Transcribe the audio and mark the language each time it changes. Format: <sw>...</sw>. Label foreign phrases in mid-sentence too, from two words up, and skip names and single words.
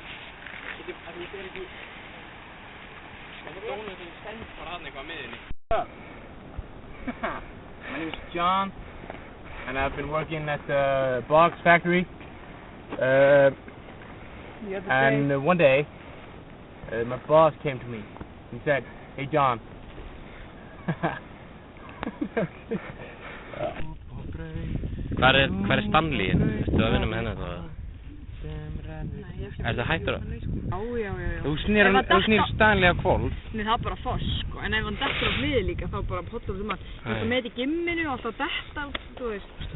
<en>My name is John, and I've been working at the box factory. And one day, my boss came to me and said, "Hey John."</en> <is>Hvar er Stanley? Ertu að vinna með hennar þá? Nei, ég Er það hættur að? Já. Þú snýr Stanley á hvolf. Nei, það er bara foss, sko. En ef hann dettur á hliði líka, þá bara pollar þú maður. Þú veist, með í gimminu og alltaf detta, þú veist.</is>